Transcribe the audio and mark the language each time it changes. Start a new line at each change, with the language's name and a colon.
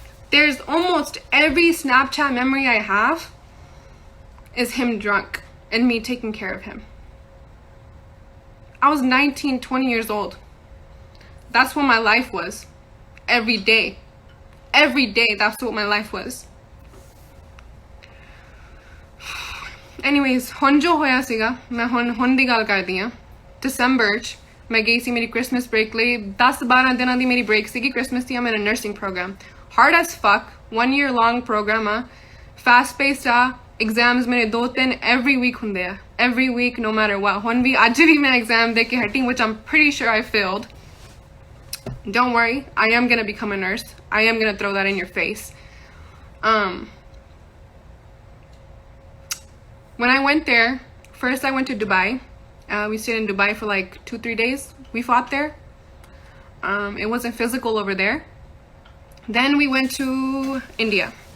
English: There's almost every Snapchat memory I have is him drunk and me taking care of him. I was 19, 20 years old. That's what my life was. Every day. Every day, that's what my life was.
Punjabi: Anyways, ਹੁਣ ਜੋ ਹੋਇਆ ਸੀਗਾ ਮੈਂ ਹੁਣ ਦੀ ਗੱਲ ਕਰਦੀ ਆ ਦਸੰਬਰ ਚ ਮੈਂ ਗਈ ਸੀ ਮੇਰੀ ਕ੍ਰਿਸਮਸ ਬ੍ਰੇਕ ਲਈ 10-12 ਦਿਨਾਂ ਦੀ ਮੇਰੀ ਬ੍ਰੇਕ ਸੀਗੀ ਕ੍ਰਿਸਮਸ ਦੀ ਮੇਰਾ nursing programme
English: hard as fuck 1 year long program
Punjabi: ਆ
English: fast paced
Punjabi: ਆ exams ਮੇਰੇ 2-3 every week ਹੁੰਦੇ ਆ
English: every week no matter what
Punjabi: ਹੁਣ ਵੀ ਅੱਜ ਵੀ ਮੈਂ exam ਦੇ ਕੇ ਹਟੀ
English: which I'm pretty sure I failed. Don't worry, I am gonna become a nurse. I am gonna throw that in your face. When I went there, first I went to Dubai. We stayed in Dubai for like 2-3 days. We fought there. It wasn't physical over there. Then we went to India.